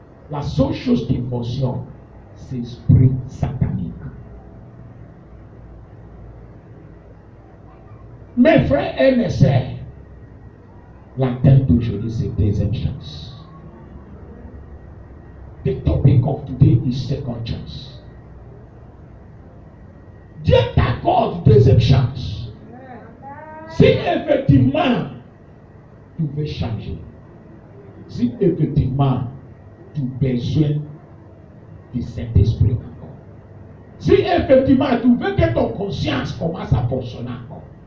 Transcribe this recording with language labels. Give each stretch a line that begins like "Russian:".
French: La seule chose qui fonctionne, c'est l'esprit satanique. Mes frères et mes sœurs, la thème d'aujourd'hui, c'est deuxième chance.
English: The topic of today is second chance.
French: Dieu t'accorde deuxième chance. Si effectivement tu veux changer, si effectivement tu as besoin du Saint-Esprit encore, si effectivement tu veux que ton conscience commence à fonctionner encore.